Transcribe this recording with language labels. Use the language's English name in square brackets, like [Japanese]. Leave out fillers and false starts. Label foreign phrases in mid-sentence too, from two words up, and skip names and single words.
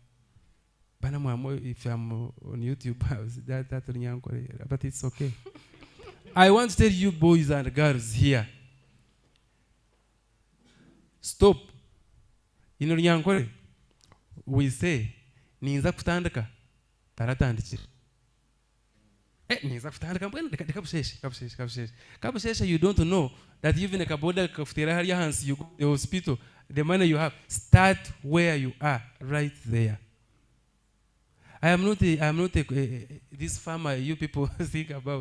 [English] If I'm on YouTube, but it's okay. I want to tell you boys and girls here. Stop. In Runyankore, we say, [Nyankole] Ninza kutandika, taratandikira. [English] You don't know that even a [Nyankole] kaboda kafutira [English] hands, you go to the hospital, the money you have, start where you are, right there. I am not this farmer you people think about.